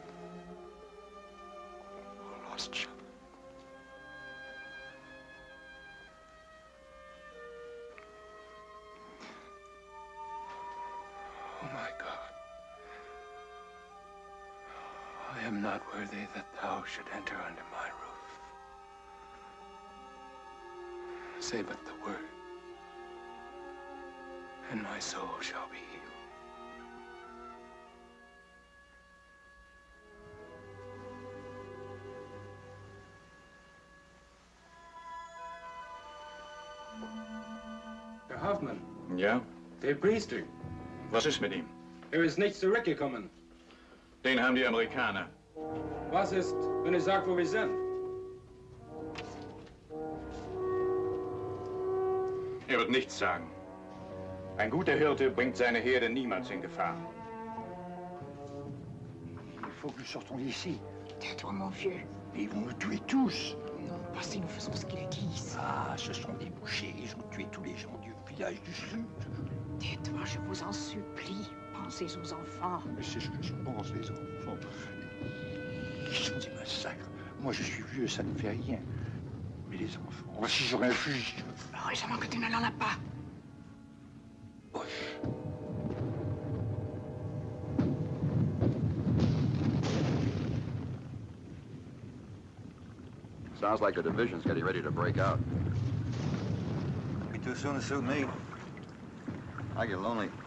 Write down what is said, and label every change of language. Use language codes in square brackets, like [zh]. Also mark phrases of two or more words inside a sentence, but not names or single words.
[en] Oh, lost sheep. Oh, my God. I am not worthy that thou should enter under my roof. Say but the word, and my soul shall be healed. [de] Herr Hoffmann. Ja? Der Priester. Was ist mit ihm? Ist nicht zurückgekommen. Den haben die Amerikaner. Was ist, wenn er sagt, wo wir sind? Er wird nichts sagen. Ein guter Hirte bringt seine Herde niemals in Gefahr. [fr] Il faut que nous sortons d'ici. Tais-toi, mon vieux. Mais ils vont nous tuer tous. Non, pas si nous faisons ce qu'ils disent. Ah, ce sont des bouchers. Ils ont tué tous les gens du village du Sud. Tais-toi, je vous en supplie. Pensez aux enfants. Mais c'est ce que je pense, les enfants. Ils sont des massacres. Moi, je suis vieux, ça ne fait rien. Mais les enfants, voici j'aurais un fusil. Heureusement que tu ne l'en as pas. [en] Sounds like the division's getting ready to break out. Be too soon to suit me. I get lonely.